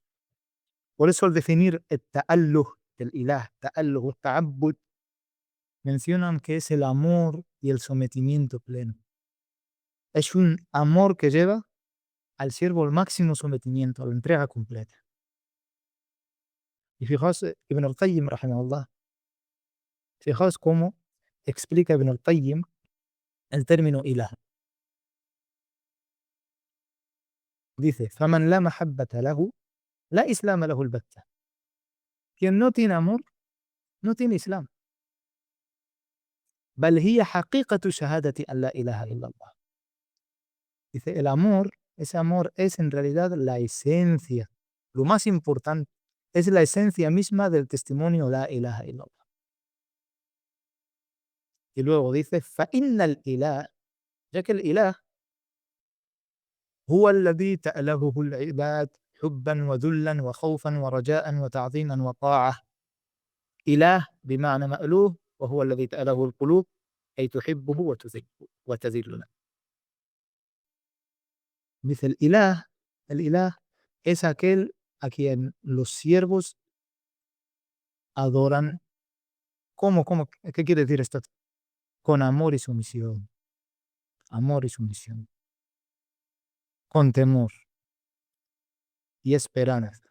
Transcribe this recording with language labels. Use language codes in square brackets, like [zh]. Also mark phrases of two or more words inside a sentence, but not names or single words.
[es] Por eso al definir el ta'alluh del ilah, [ar] تأله، تعبد, [es] mencionan que es el amor y el sometimiento pleno. Es un amor que lleva al siervo al máximo sometimiento, a la entrega completa. Y fijaos, Ibn al-Qayyim, rahimahullah, fijaos cómo explica Ibn al-Qayyim el término ilah. Dice, [ar] فَمَنْ لَا مَحَبَّةَ لَهُ لَا إِسْلَامَ لَهُ الْبَتَّةِ. [es] Quien no tiene amor, no tiene Islam. [ar] بل هي حقيقة شهادة أن لا إله إلا الله. [es] Dice, el amor, ese amor es en realidad la esencia, lo más importante, es la esencia misma del testimonio [ar] لا إله إلا الله. [es] Y luego dice, [ar] فَإِنَّ الْإِلَهَ, [es] ya que el ilah [ar] هو الذي تألهه العباد حبا وذلا وخوفا ورجاء وتعظيما وطاعة. إله بمعنى مألوه وهو الذي تأله القلوب أي تحبه وتذل له. [es] Dice el ilah es aquel a quien los siervos adoran. ¿Cómo? ¿Qué quiere decir esto? Con amor y sumisión. Amor y sumisión. Con temor y esperanza.